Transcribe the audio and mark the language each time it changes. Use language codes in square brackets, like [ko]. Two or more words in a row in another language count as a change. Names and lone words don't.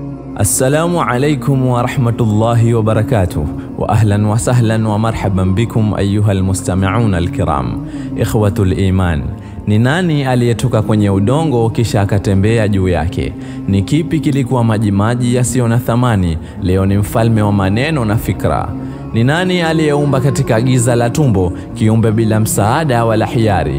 [ar] السلام عليكم ورحمة الله وبركاته وأهلا وسهلا ومرحبا بكم أيها المستمعون الكرام. إخوة الإيمان, [sw] ni nani aliyetoka kwenye udongo kisha akatembea juu yake? Ni kipi kilikuwa majimaji yasiyo na thamani, leo ni mfalme wa maneno na fikra? Ni nani aliyeumba katika giza la tumbo kiumbe bila msaada wala hiari?